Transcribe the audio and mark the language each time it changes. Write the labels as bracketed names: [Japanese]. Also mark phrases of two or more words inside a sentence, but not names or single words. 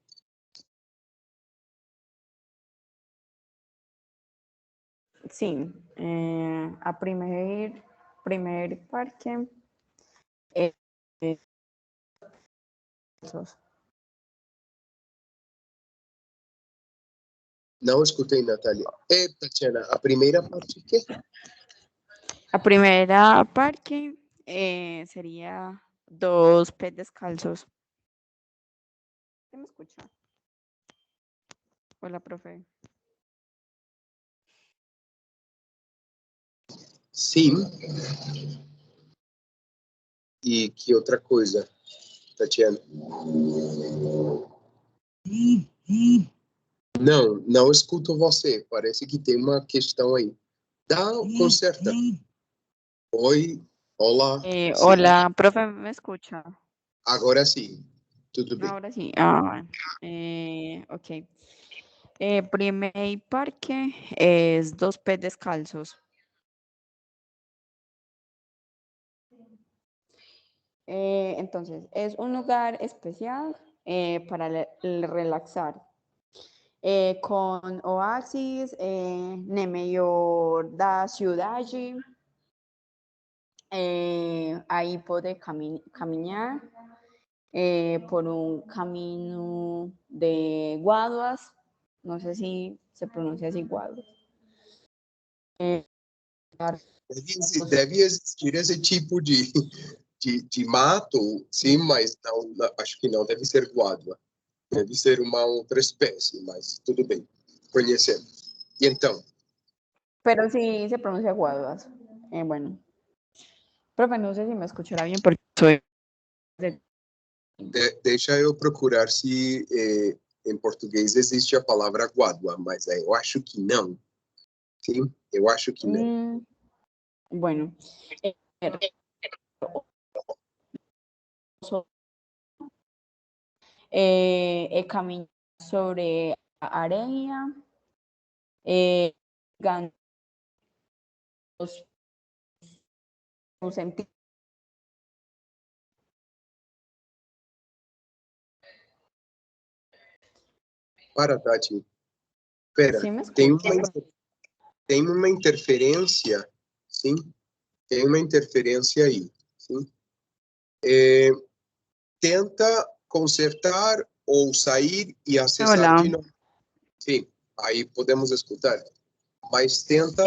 [Portuguese] Sim, a primeiro parque é Não escutei, Natália. Tatiana, a primeira parte o quê? [Spanish] a primeira parque sería dos pés descalzos. ¿Se me escucha? Hola, profe. [Portuguese] Sim. E que outra coisa, Tatiana? Não escuto você. Parece que tem uma questão aí. Conserta. Oi, olá. Sim. [Spanish] Hola, profe, ¿me escucha? [Portuguese] Agora sim. Tudo bem. [Spanish] Ahora sí. Ok. Primer parque es dos pés descalzos. Entonces, es un lugar especial para relaxar. [Portuguese] Com oasis no meio da cidade. Aí pode caminhar por um caminho de guaduas. Não sei se se pronuncia assim, guaduas. Deve existir esse tipo de mato, sim, mas acho que não deve ser guadua. Deve ser uma outra espécie, mas tudo bem, conhecemos. E então? [Spanish] Pero sí se pronuncia guaduas. Bueno. Profe, no sé si me escuchará bien porque soy... [Portuguese] Deixa eu procurar se em português existe a palavra guadua, mas eu acho que não. Sim, eu acho que não. [Spanish] Bueno. Caminar sobre areia, un sentido. [Portuguese] Para, Tati. Espera, [Spanish] ¿Sí me [Portuguese] tem [Spanish] escucha? [Portuguese] uma interferência, sim? Tem uma interferência aí, sim? Tenta consertar ou sair e acessar [Spanish] Hola. [Portuguese] de novo. Sim, aí podemos escutar. Mas tenta